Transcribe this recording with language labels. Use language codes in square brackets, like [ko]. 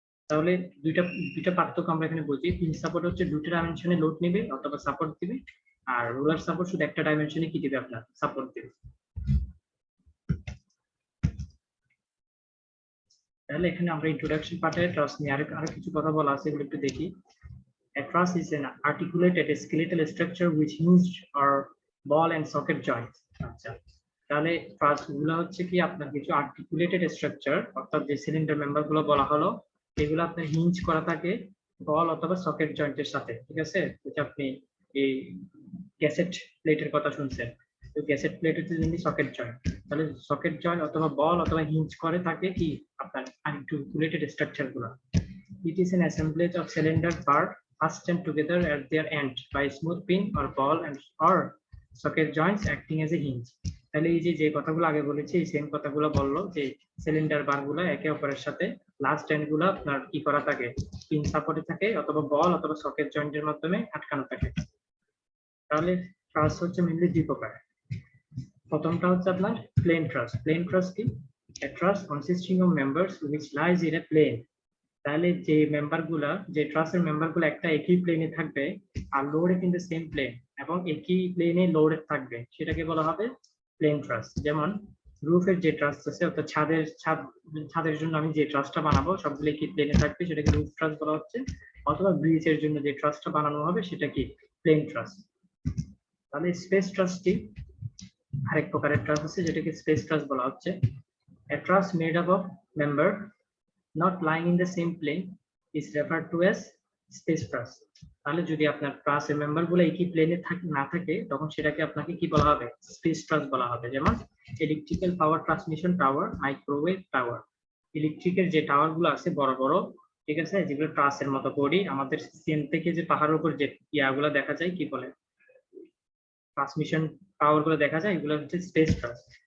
[bn] তাহলে দুইটা দুইটা পার্থক্য আমরা এখানে বুঝি। পিন সাপোর্ট হচ্ছে দুটো ডাইমেনশনে লোড নেবে অথবা সাপোর্ট দিবে, আর রুলার সাপোর্ট শুধু একটা ডাইমেনশনে কি দিবে আপনার সাপোর্ট দিবে। তাহলে এখানে আমরা ইন্ট্রোডাকশন পার্টে ট্রাস্ট নিয়ে আরো কিছু কথা বলা আছে, এগুলো একটু দেখি। [en] A truss is an articulated skeletal structure which hinged or ball and socket joints. [bn] আচ্ছা, তাহলে ট্রাস গুলো হচ্ছে কি আপনার কিছু আর্টিকুলেটেড স্ট্রাকচার, অর্থাৎ যে সিলিন্ডার মেম্বার গুলো বলা হলো এগুলো আপনার হিঞ্জ করা থাকে বল অথবা সকেট জয়েন্টের সাথে, ঠিক আছে? যেটা আপনি এই গ্যাসেট প্লেটের কথা শুনছেন, তো গ্যাসেট প্লেট হচ্ছে যেমনি সকেট জয়েন্ট, তাহলে সকেট জয়েন্ট অথবা বল অথবা হিঞ্জ করে থাকে কি আপনার আর্টিকুলেটেড স্ট্রাকচার গুলো। [en] It is an assemblage of cylinder part fastened together at their end by smooth pin or ball and or socket joints acting as a hinge. [bn] তাহলে এই যে কথাগুলো আগে বলেছি এই সেম কথাগুলো বললো যে সিলিন্ডার বার গুলো একে অপরের সাথে লাস্ট এন্ড গুলো আপনার কি করা থাকে, পিন সাপোর্টে থাকে অথবা বল অথবা সকেট জয়েন্টের মাধ্যমে আটকানো থাকে। তাহলে ট্রাস হচ্ছে মেইনলি দুই প্রকার। প্রথমটা হচ্ছে আপনার প্লেন ট্রাস। প্লেন ট্রাস কি? [en] A truss consisting of members which lies in a plane. [bn] তাহলে যে মেম্বার গুলা, যে ট্রাসের মেম্বার গুলো একটা একই প্লেনে থাকবে আর [en] loaded in the same plane [bn] এবং একই প্লেনে লোডেড থাকবে, সেটাকে বলা হবে প্লেন ট্রাস। যেমন রুফের যে ট্রাস আছে, অর্থাৎ ছাদের জন্য আমি যে ট্রাসটা বানাবো সবগুলো একই প্লেনে থাকবে, সেটাকে রুফ ট্রাস বলা হচ্ছে। অথবা ব্রিজের জন্য যে ট্রাসটা বানানো হবে সেটা কি প্লেন ট্রাস। তাহলে স্পেস ট্রাসটি আরেক প্রকারের ট্রাস আছে যেটাকে স্পেস ট্রাস বলা হচ্ছে। [en] A truss made up of member not lying in the same plane is referred to as space truss. [bn] তাহলে যদি আপনার ট্রাসের মেম্বার গুলো একই প্লেনে না থাকে তখন সেটাকে আপনাকে কি বলা হবে, স্পেস ট্রাস বলা হবে। যেমন electrical power transmission tower, microwave tower. ইলেকট্রিকের যে টাওয়ার গুলো আছে বড় বড়, ঠিক আছে, যেগুলো ট্রাসের মতো বডি, আমাদের সিএম থেকে যে পাহাড়ের উপর যে ইয়াগুলো দেখা যায় কি বলে ট্রান্সমিশন টাওয়ার গুলো দেখা যায়, এগুলো হচ্ছে স্পেস ট্রাস।